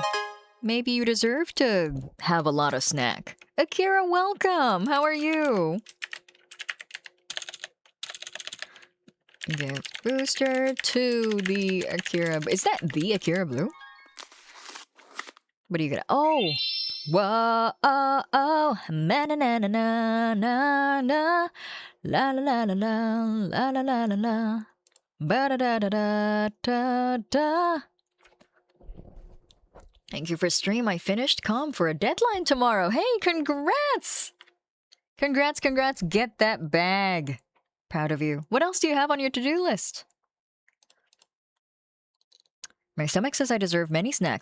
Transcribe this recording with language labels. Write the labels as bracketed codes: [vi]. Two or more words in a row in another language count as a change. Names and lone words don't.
[en] Maybe you deserve to have a lot of snack. Akira, welcome! How are you? Give booster to the Akira. Is that the Akira Blue? What do you get? Oh! Whoa! Oh! Oh! Na na na na na na na. La la la la la la la la la la. Ba da da da da da da. Thank you for stream. I finished comm for a deadline tomorrow. Hey, congrats! Congrats, congrats. Get that bag. Proud of you. What else do you have on your to-do list? My stomach says I deserve many snack.